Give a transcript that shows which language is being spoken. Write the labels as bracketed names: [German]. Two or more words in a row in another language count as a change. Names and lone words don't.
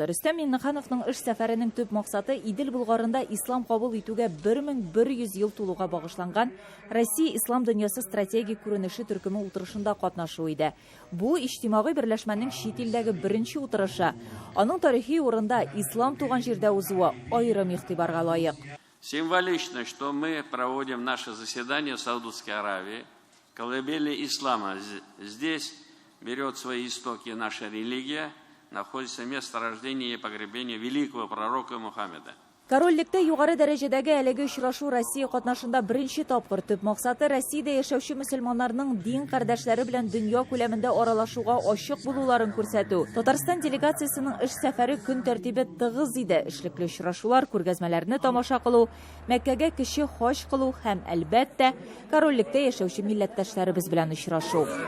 [Tatar] Рөстәм Миңнехановның эш сәфәренең төп максаты Идел Булгарында ислам кабул итүгә 1100 ел тулуга багышланган Россия ислам дөньясы стратегик күренеше төркеме утырышында катнашу иде. Бу иҗтимагый берләшмәнең чит илдәге беренче утырышы. Аның тарихи урында ислам туган җирдә узуы аерым игътибарга лаек. [Russian] Символично, что мы проводим наше заседание в Саудовской Аравии. Колыбели ислама. Здесь берет свои истоки наша религия, находится место рождения и погребения великого пророка Мухаммеда. [Tatar] Корольлектә югары дәрәҗәдәге әлеге очрашу Россия катнашында беренче тапкыр. Төп максаты Россиядә яшәүче мөселманнарның дин кардәшләре белән дөнья күләмендә аралашуга ачык булуларын күрсәтү. Татарстан делегациясенең эш сәфәре көн тәртибе тыгыз иде. Эшлекле очрашулар, күргәзмәләрне тамаша кылу, Мәккәгә кеше хаҗ кылу һәм әлбәттә корольлектә яшәүче милләттәшләребез белән очрашу.